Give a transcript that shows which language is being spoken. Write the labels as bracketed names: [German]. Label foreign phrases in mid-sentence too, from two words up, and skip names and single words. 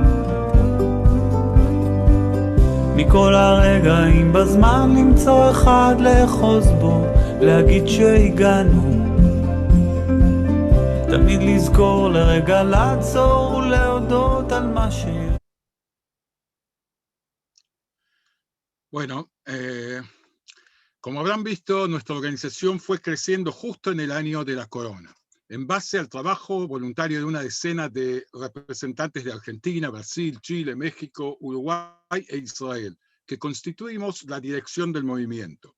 [Hebrew] מכל הרגעים בזמן למצוא אחד לאחוז בו, להגיד שהגענו. תמיד לזכור לרגע לעצור ולהודות על מה ש... [Spanish] Bueno, como habrán visto, nuestra organización fue creciendo justo en el año de la corona, en base al trabajo voluntario de una decena de representantes de Argentina, Brasil, Chile, México, Uruguay e Israel, que constituimos la dirección del movimiento.